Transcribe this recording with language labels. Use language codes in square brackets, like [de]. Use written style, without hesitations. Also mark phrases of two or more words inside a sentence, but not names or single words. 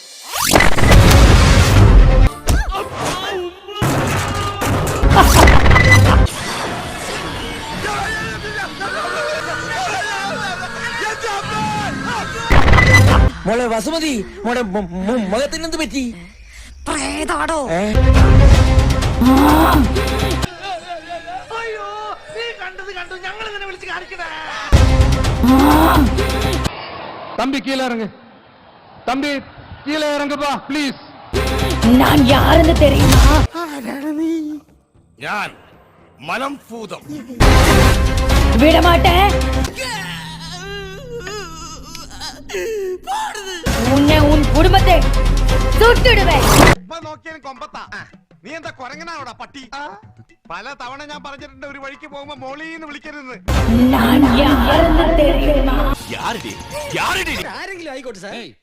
[ml] മോളെ വസുമതി, മോളെ മുഖത്തിനെന്ത് പറ്റി? പ്രേതാടോ? [ta] தம்பி கீழே இறங்கு, தம்பி கீழே இறங்குப்பா ப்ளீஸ். நான் யாருன்னு தெரியுமா? [ml] ഞാൻ മലം ഭൂതം. [ta] விட மாட்டேன். உன்னை உன் குடும்பத்தை சுட்டுடுவேன். [ml] നോക്കിയാലും കൊമ്പത്താ. നീ എന്താ കൊരങ്ങനാണോടാ പട്ടി? പല തവണ ഞാൻ പറഞ്ഞിട്ടുണ്ട് ഒരു വഴിക്ക് പോകുമ്പോ മോളീന്ന് വിളിക്കരുത്. [ta] நான் யாருன்னு தெரியுமா? [ml] യാരുടെ ആരെങ്കിലും ആയിക്കോട്ടെ സാർ.